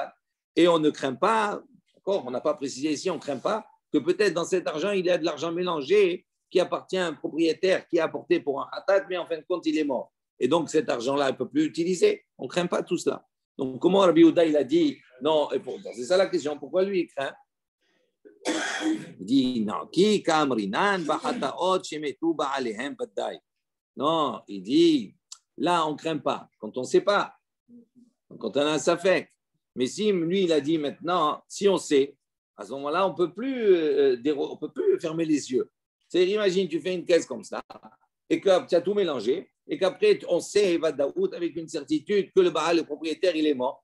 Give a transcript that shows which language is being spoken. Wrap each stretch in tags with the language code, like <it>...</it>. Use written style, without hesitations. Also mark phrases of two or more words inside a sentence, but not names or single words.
<fr>Et on ne craint pas, d'accord, on n'a pas précisé ici, on ne craint pas que peut-être dans cet argent, il y a de l'argent mélangé qui appartient à un propriétaire qui a apporté pour un hatat, mais en fin de compte, il est mort. Et donc, cet argent-là, il ne peut plus l'utiliser. On ne craint pas tout cela. Donc, comment Rabbi Yehuda, il a dit, non, et pourtant, c'est ça la question, pourquoi lui, il craint? Il dit,</fr> <arc>non, כי קאמרינן בחטאות שמתו בעליהם בודאי.</arc> <fr>Non, il dit, là, on ne craint pas, quand on ne sait pas, quand on a un safek. Mais si lui, il a dit maintenant, si on sait, à ce moment-là, on peut plus fermer les yeux. C'est-à-dire, imagine, tu fais une caisse comme ça, et que tu as tout mélangé, et qu'après, on sait, Vadaout, avec une certitude, que le Baal, le propriétaire, il est mort.</fr>